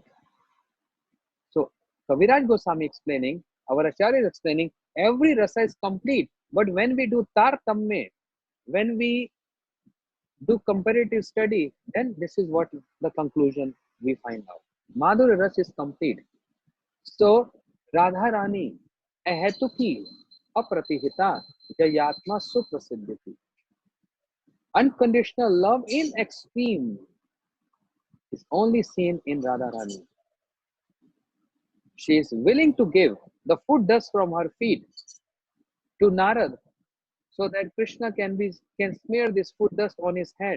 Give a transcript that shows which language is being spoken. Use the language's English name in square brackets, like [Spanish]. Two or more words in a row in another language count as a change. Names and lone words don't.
[English] So Kaviraj Goswami explaining, our Acharya is explaining, every rasa is complete. But when we do tartamya, when we do comparative study, then this is what the conclusion we find out. Madhurya Ras is complete. So Radha Rani, [Sanskrit] अहेतुकी, अप्रतिहिता, जयात्मा सुप्रसिद्धिति. [English] Unconditional love in extreme is only seen in Radha Rani. She is willing to give the food dust from her feet to Narad so that Krishna can smear this food dust on his head.